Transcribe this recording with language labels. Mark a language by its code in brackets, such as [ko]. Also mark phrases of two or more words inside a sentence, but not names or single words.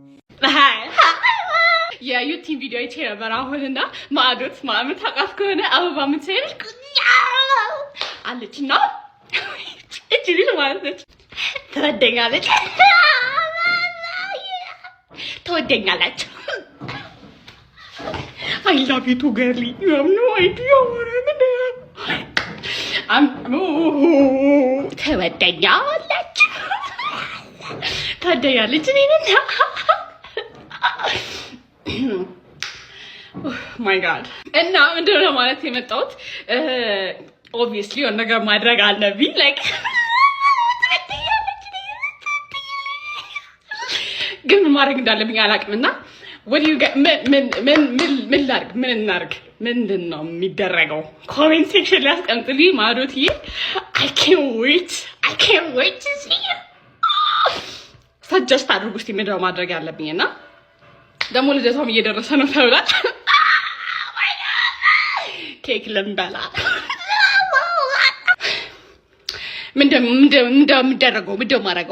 [am] የዩቲዩብ ቪዲዮ አይቼ ነበር አሁንና ማዶት ማምን ታውቃት ከሆነ አበባ ምትሰይልሽ አለችና እቺ ልጅ ማለት ነች ትወደኛለች ትወደኛለች። [en] I love you too girly. You have no idea what I'm ትወደኛለች [am] ትወደኛለች እኔና [en] my God [am] እና ምንድነው ማለት የመጣሁት ኦብቪየስሊ የሆነ ነገር ማድረግ አለብኝ ላይክ ግን ምን ማድረግ እንዳለብኝ አላውቅምና ምን እናርግ ምንድን ነው የሚደረገው? [en] comment section [am] ላይ አስቀምጡልኝ። ማዶትዬ [en] I can't wait to see you [am] ሰጀስት አድርጉ እስቲ ምንድነው ማድረግ ያለብኝና ደግሞ ልደቷም እየደረሰ ነው ተብሏል። ኬክ ልንበላ ምንድነው የሚደረገው? ምንድነው ማድረገው?